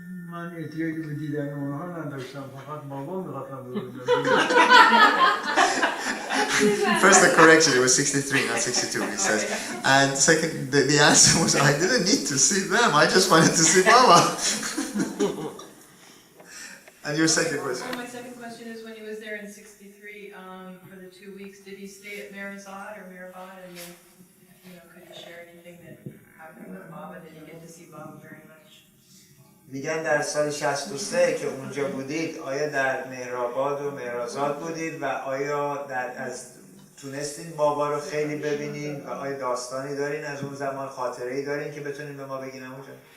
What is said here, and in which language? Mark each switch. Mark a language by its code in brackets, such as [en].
[fa] من احتیاجی به دیدن اونها نداشتم، فقط بابا می‌خواستم ببینم. [en] First, the correction, it was 63, not 62, he says. And second, the answer was, I didn't need to see them, I just wanted to see Mama. And your second question? My second question is, when he was there in 63, for the 2 weeks, did he stay at Meherabad or Meherabad? And then, could you share anything that happened with Baba? Did he get to see Baba very much? [fa] میگن در سال 63 که اونجا بودید، آیا در مهرآباد و مهرآزاد بودید و آیا تونستین بابا رو خیلی ببینین و آیا داستانی دارین از اون زمان، خاطره‌ای دارین که بتونین به ما بگین اونجا؟